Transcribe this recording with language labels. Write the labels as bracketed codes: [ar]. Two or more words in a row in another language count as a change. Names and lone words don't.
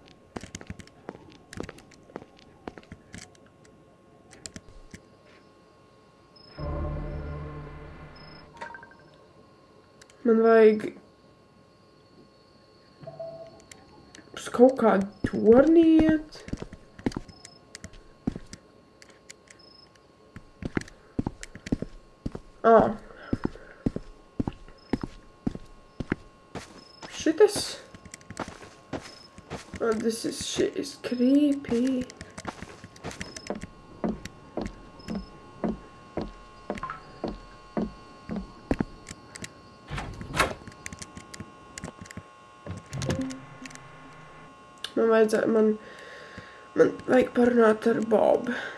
[lv] Man vajag uz kaut kādu torni iet. Šitas. [en] This shit is creepy. [lv] Man vajag parunāt ar Bobu.